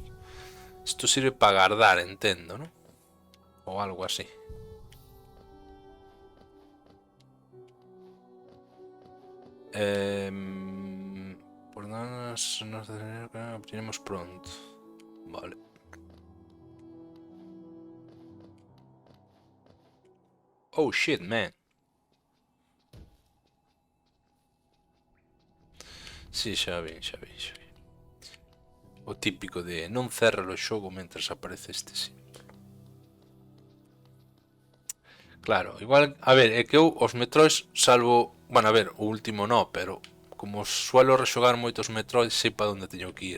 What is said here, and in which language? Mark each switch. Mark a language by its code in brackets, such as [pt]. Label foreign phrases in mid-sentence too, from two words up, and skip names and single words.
[es] Esto sirve para guardar, entendo, ¿no? O algo así. Por nada nos abriremos pronto. Vale. [en] Oh shit, man. [gl] Sí, xa vi. O típico de non cerra o xogo mentres aparece este símbolo. Claro, igual, a ver, é que eu os Metroids salvo, bueno, a ver, o último no, [es] pero como suelo [gl] rexogar moitos Metroids, sei para onde teño que ir.